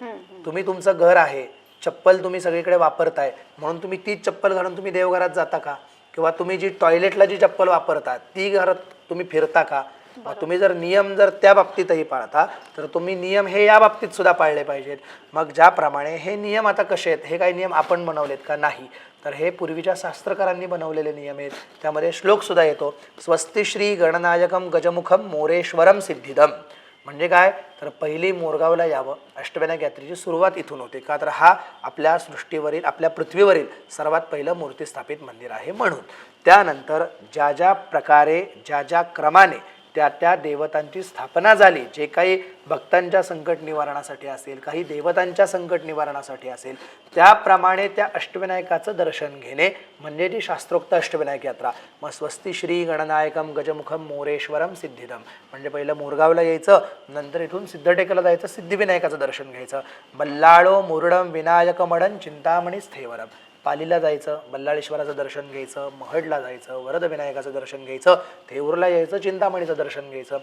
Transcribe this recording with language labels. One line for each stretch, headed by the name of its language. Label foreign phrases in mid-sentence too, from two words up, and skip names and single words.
Marathi: तुम्ही तुमचं घर आहे, चप्पल तुम्ही सगळीकडे वापरताय म्हणून तुम्ही तीच चप्पल घालून तुम्ही देवघरात जाता का, किंवा तुम्ही जी टॉयलेटला जी चप्पल वापरता ती घरात तुम्ही फिरता का. तुम्ही जर नियम जर त्या बाबतीतही पाळता तर तुम्ही नियम हे या बाबतीत सुद्धा पाळले पाहिजेत. मग ज्याप्रमाणे हे नियम आता कसे आहेत, हे काही नियम आपण बनवलेत का, नाही, तर हे पूर्वीच्या शास्त्रकारांनी बनवलेले नियम आहेत. त्यामध्ये श्लोक सुद्धा येतो,
Sanskrit: स्वस्ति श्री गणनायकम गजमुखम मोरेश्वरम सिद्धिदम.
Marathi: म्हणजे काय, तर पहिली मोरगावला यावं, अष्टविनायक यात्रेची सुरुवात इथून होते का, तर हा आपल्या सृष्टीवरील, आपल्या पृथ्वीवरील सर्वात पहिलं मूर्ती स्थापित मंदिर आहे म्हणून. त्यानंतर ज्या ज्या प्रकारे ज्या ज्या क्रमाने त्या देवतांची स्थापना झाली, जे काही भक्तांच्या संकट निवारणासाठी असेल, काही देवतांच्या संकट निवारणासाठी असेल, त्याप्रमाणे त्या अष्टविनायकाचं दर्शन घेणे म्हणजे ती शास्त्रोक्त अष्टविनायक यात्रा. मग
Sanskrit: स्वस्ति श्री गणनायकम गजमुखम मोरेश्वरम सिद्धिदम
Marathi: म्हणजे पहिलं मोरगावला यायचं, नंतर इथून सिद्धटेकला जायचं, सिद्धिविनायकाचं दर्शन घ्यायचं.
Sanskrit: बल्लाळो मुरडम विनायक मडन चिंतामणी स्थेवरम,
Marathi: पालीला जायचं, बल्लाळेश्वराचं दर्शन घ्यायचं, महडला जायचं, वरद विनायकाचं दर्शन घ्यायचं, थेऊरला यायचं, चिंतामणीचं दर्शन घ्यायचं.